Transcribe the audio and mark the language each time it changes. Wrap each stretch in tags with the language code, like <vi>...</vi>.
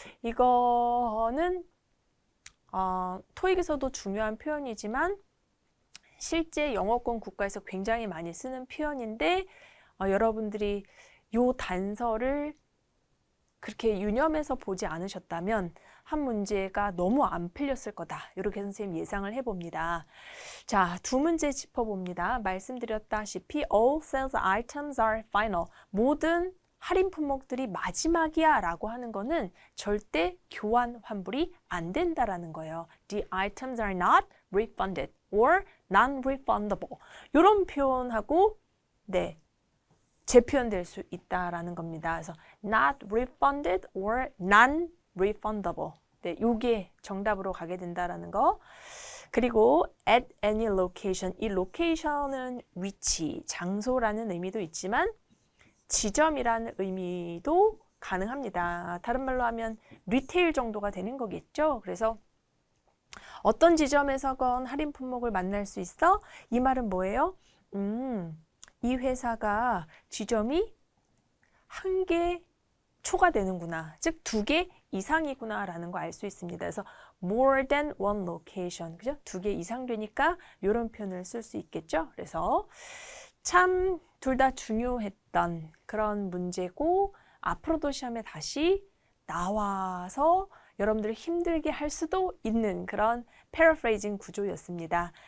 <ko>이거는 토익에서도 중요한 표현이지만 실제 영어권 국가에서 굉장히 많이 쓰는 표현인데 여러분들이 요 단서를 그렇게 유념해서 보지 않으셨다면 한 문제가 너무 안 풀렸을 거다. 이렇게 선생님 예상을 해봅니다. 자, 두 문제 짚어봅니다. 말씀드렸다시피</ko> <en>all sales items are final.</en> <ko>모든 할인 품목들이 마지막이야 라고 하는 거는 절대 교환 환불이 안 된다라는 거예요.</ko> <en>The items are not refunded or non-refundable.</en> <ko>이런 표현하고 네, 재표현될 수 있다라는 겁니다. 그래서</ko> <en>not refunded or non-refundable.</en> <ko>네, 요게 정답으로 가게 된다라는 거. 그리고</ko> <en>at any location.</en> <ko>이 location은 위치, 장소라는 의미도 있지만 지점이라는 의미도 가능합니다. 다른 말로 하면 리테일 정도가 되는 거겠죠. 그래서 어떤 지점에서건 할인 품목을 만날 수 있어? 이 말은 뭐예요? 이 회사가 지점이 한 개 초과되는구나. 즉, 2개 이상이구나 라는 거 알 수 있습니다. 그래서</ko> <en>more than one location.</en> <ko>그죠? 2개 이상 되니까 이런 표현을 쓸 수 있겠죠. 그래서 참 둘 다 중요했던 그런 문제고 앞으로도 시험에 다시 나와서 여러분들을 힘들게 할 수도 있는 그런 paraphrasing 구조였습니다.</ko>